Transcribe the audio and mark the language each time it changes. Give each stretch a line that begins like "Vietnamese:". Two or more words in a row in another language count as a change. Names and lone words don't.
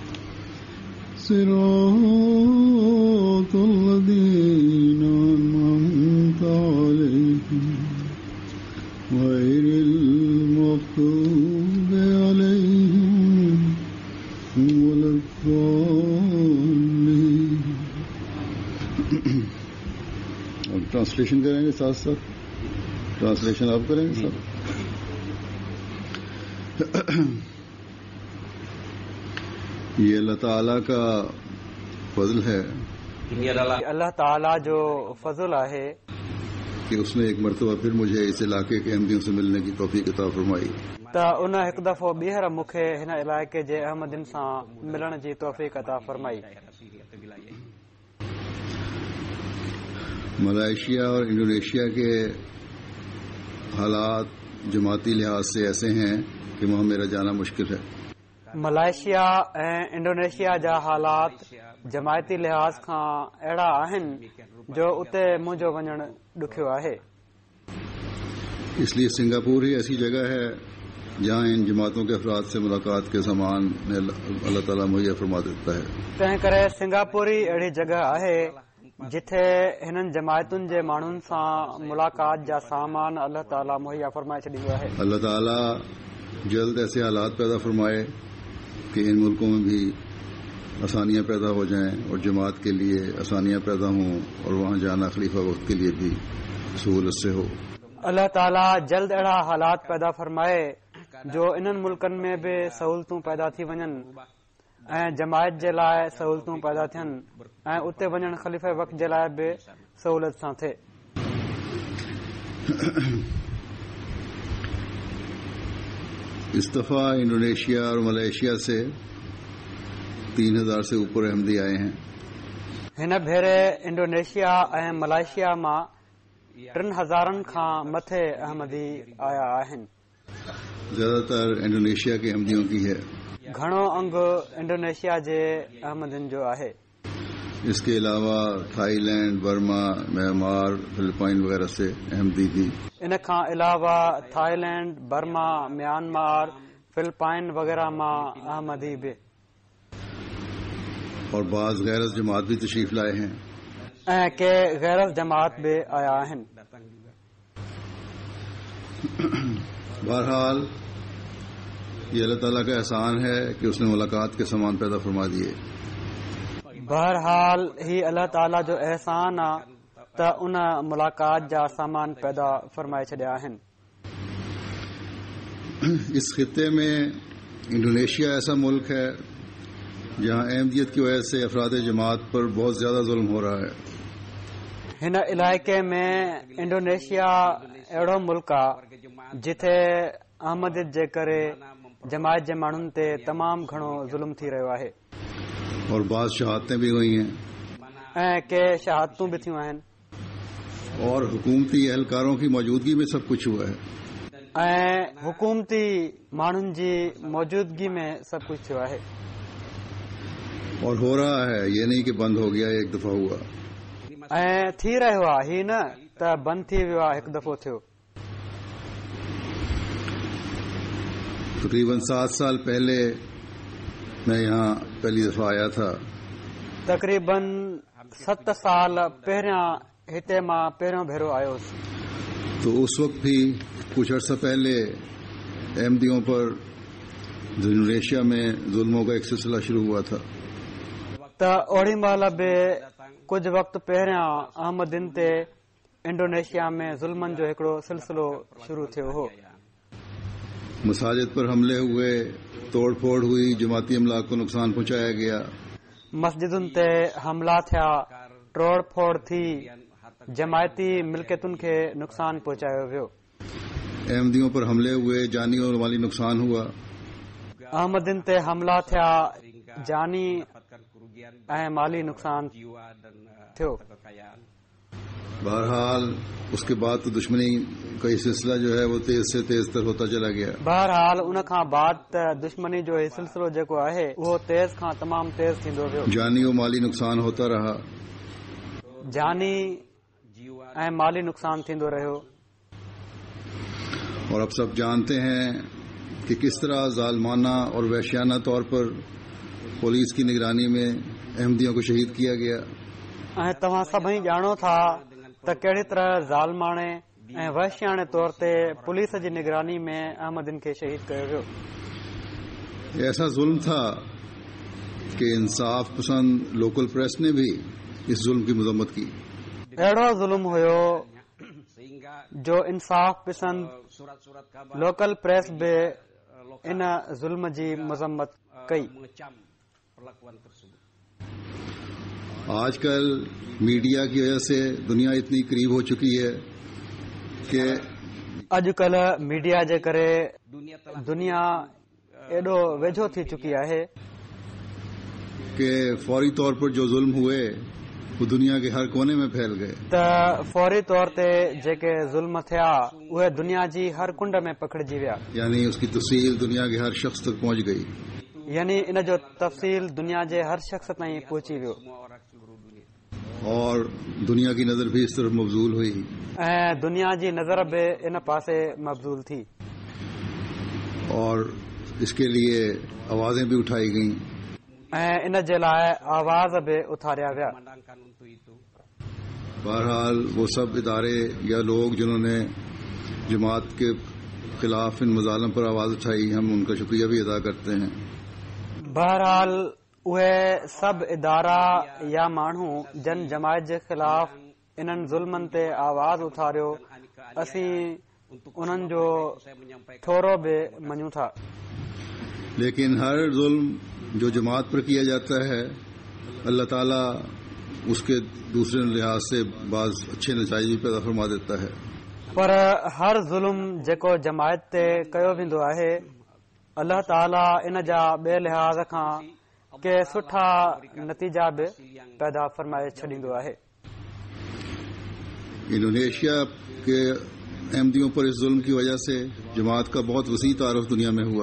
Arabic: صراط الذين أنعمت عليهم غير المغضوب عليهم ولا الضالين.
Urdu: اور ٹرانسلیشن کریں گے ساتھ ساتھ ٹرانسلیشن آپ کریں گے سر. یہ اللہ تعالیٰ کا فضل ہے
Sindhi: अल्लाह ताला जो फजल आहे
Urdu: کہ اس نے ایک مرتبہ پھر مجھے اس علاقے کے احمدیوں سے ملنے کی توفیق عطا فرمائی.
Sindhi: त उन हिकु दफ़ो ॿीहर मूंखे हिन इलाइक़े जे अहमदिन सां मिलण जी तौफ़ीक़ अता फरमाई.
Urdu: ملیشیا اور انڈونیشیا کے حالات جماعتی لحاظ سے ایسے ہیں کہ وہاں میرا جانا مشکل ہے.
Sindhi: मलेशिया ऐं इंडोनेशिया जा हालात जमायती लिहाज़ खां अहिड़ा आहिनि जो उते मुंहिंजो वञणु ॾुखियो आहे.
Urdu: اس لیے سنگاپور ہی ایسی جگہ ہے جہاں ان جماعتوں کے افراد سے ملاقات کے سامان اللہ تعالیٰ مہیا فرما دیتا ہے.
Sindhi: तंहिं करे सिंगापुर ही अहिड़ी जगह आहे जिथे हिननि जमायतुनि जे माण्हुनि सां मुलाक़ात जा सामान अल्लाह ताला मुहैया फरमाए छॾींदो आहे.
Urdu: اللہ تعالیٰ جلد ایسے حالات پیدا فرمائے کہ ان ملکوں میں بھی آسانیاں پیدا ہو جائیں اور جماعت کے لیے آسانیاں پیدا ہوں اور وہاں جانا خلیفہ وقت کے لیے بھی سہولت سے ہو.
Sindhi: अल्लाह ताला जल्द अहिड़ा हालात पैदा फरमाए जो इन्हनि मुल्कनि में बि सहूलतूं पैदा थी वञनि ऐं जमायत जे लाइ सहूलतूं पैदा थियनि ऐं उते वञणु ख़लीफ़े वक़्त जे लाइ बि सहूलियत सां थिए.
Urdu: اس دفعہ انڈونیشیا اور ملیشیا سے 3000 سے اوپر احمدی آئے ہیں.
Sindhi: हिन भेरे इंडोनेशिया ऐं मलेशिया मां 3000 खां मथे अहमदी आया आहिनि.
Urdu: زیادہ تر انڈونیشیا کے احمدیوں کی ہے.
Sindhi: घणो अंग इंडोनेशिया जे अहमदिन जो आहे.
Urdu: اس کے علاوہ تھائی لینڈ، برما، میانمار، فلپائن وغیرہ سے احمدی بھی.
Sindhi: इन खां अलावा थाईलैंड, बर्मा, म्यांमार, फिलिपाइन वग़ैरह मां अहमदी बि
Urdu: اور بعض غیرت جماعت بھی تشریف لائے ہیں.
Sindhi: ऐं के गैरत जमात बि आया आहिनि.
Urdu: بہرحال یہ اللہ تعالیٰ کا احسان ہے کہ اس نے ملاقات کے سامان پیدا فرما دیے.
Sindhi: बहरहाल ही अल्लाह ताला जो एहसान आहे त उन मुलाक़ात जा सामान पैदा फरमाए छॾिया आहिनि.
Urdu: اس خطے میں انڈونیشیا ایسا ملک ہے جہاں احمدیت کی وجہ سے افراد جماعت پر بہت زیادہ ظلم ہو رہا ہے.
Sindhi: हिन इलाइक़े में इंडोनेशिया अहिड़ो मुल्क आहे जिथे अहमदियत जे करे जमायत जे माण्हुनि ते तमामु घणो ज़ुल्म थी रहियो आहे.
Urdu: اور بعض شہادتیں بھی ہوئی ہیں
Sindhi: ऐं के शहादतूं बि थियूं आहिनि.
Urdu: اور حکومتی اہلکاروں کی موجودگی میں سب کچھ ہوا ہے.
Sindhi: ऐं हुकूमती माण्हुनि जी मौजूदगी में सभु कुझु थियो आहे.
Urdu: اور ہو رہا ہے، یہ نہیں کہ بند ہو گیا، ایک دفعہ ہوا.
Sindhi: ऐं थी रहियो आहे. ही न त बंदि थी वियो आहे, हिकु दफ़ो थियो.
Urdu: تقریباً 7 سال پہلے میں یہاں پہلی دفعہ آیا تھا.
Sindhi: तकरीबन 7 साल पहिरियां हिते मां पहिरियों भेरो आयो हुउसि.
Urdu: تو اس وقت بھی کچھ عرصہ پہلے احمدیوں پر انڈونیشیا میں ظلموں کا ایک سلسلہ شروع ہوا تھا.
Sindhi: त ओड़ी महिल बि कुझु वक़्तु पहिरियां अहमदिन ते इंडोनेशिया में ज़ुल्मनि जो हिकिड़ो सिलसिलो शुरू थियो हो.
Urdu: مساجد پر حملے ہوئے، توڑ پھوڑ ہوئی، جماعتی املاک کو نقصان پہنچایا گیا.
Sindhi: मस्जिदुनि ते हमला थिया, तोड़ फोड़ थी, जमायती मिल्कियतुनि खे नुक़सान पहुचायो वियो।
Urdu: احمدیوں پر حملے ہوئے، جانی اور مالی نقصان ہوا.
Sindhi: अहमदिन ते हमला थिया, जानी ऐं माली नुक़सान थियो।
Urdu: بہرحال اس کے بعد تو دشمنی کا یہ سلسلہ جو ہے وہ تیز سے تیز تر ہوتا چلا گیا.
Sindhi: बहरहाल उन खां बाद त दुश्मनी जो ही सिलसिलो जेको आहे उहो तेज़ खां तमामु तेज़ थींदो वियो।
Urdu: جانی اور مالی نقصان ہوتا رہا.
Sindhi: जानी ऐं माली नुक़सान थींदो रहियो।
Urdu: اور اب سب جانتے ہیں کہ کس طرح ظالمانہ اور وحشیانہ طور پر پولیس کی نگرانی میں احمدیوں کو شہید کیا گیا.
Sindhi: ऐं तव्हां सभई ॼाणो था त कहिड़ी तरह ज़ालमाणे ऐं वहशियाणे तौर ते पुलिस जी निगरानी में अहमदिन खे शहीद कयो वियो।
Urdu: ایسا ظلم تھا کہ انصاف پسند
English: local press
Urdu: نے بھی اس ظلم کی مذمت کی.
Sindhi: अहिड़ो ज़ुल्म हुयो जो इंसाफ पसंद
English: local press
Sindhi: बि इन ज़ुल्म जी मज़म्मत कई।
Urdu: آج کل میڈیا کی وجہ سے دنیا اتنی قریب ہو چکی ہے کہ
Sindhi: अॼुकल्ह मीडिया जे करे दुनिया एॾो वेझो थी चुकी आहे
Urdu: کہ فوری طور پر جو ظلم ہوئے وہ دنیا کے ہر کونے میں پھیل گئے.
Sindhi: त फौरी तौर ते जेके ज़ुल्म थिया उहे दुनिया जी हर कुंड में पखिड़िजी विया।
Urdu: یعنی اس کی تفصیل دنیا کے ہر شخص تک پہنچ گئی.
Sindhi: यानी इन जो तफ़सील दुनिया जे हर शख्स ताईं पहुची वियो
Urdu: اور دنیا کی نظر بھی اس طرف مبذول ہوئی
Sindhi: ऐं दुनिया जी नज़र बि इन पासे मबजूल थी
Urdu: اور اس کے لیے آوازیں بھی اٹھائی گئیں
Sindhi: ऐं इन जे लाइ आवाज़ बि उथारिया विया।
Urdu: بہرحال وہ سب ادارے یا لوگ جنہوں نے جماعت کے خلاف ان مظالم پر آواز اٹھائی، ہم ان کا شکریہ بھی ادا کرتے ہیں.
Sindhi: बहरहाल उहे सभु इदारा या माण्हू जन जमायत जे ख़िलाफ़ इन्हनि ज़ुल्मनि ते आवाज़ उथारियो, असीं उन्हनि जो थोरो बि मञूं था।
Urdu: لیکن ہر ظلم جو جماعت پر کیا جاتا ہے اللہ تعالیٰ اس کے دوسرے لحاظ سے بعض اچھے نتیجے بھی پیدا فرما دیتا ہے.
Sindhi: पर हर ज़ुल्म जेको जमायत ते कयो वेंदो आहे अल्लाह ताला इन जा ॿिए लिहाज़ खां के सुठा नतीजा बि पैदा फरमाए छॾींदो आहे।
Urdu: انڈونیشیا کے احمدیوں پر اس ظلم کی وجہ سے جماعت کا بہت وسیع تعارف دنیا میں ہوا.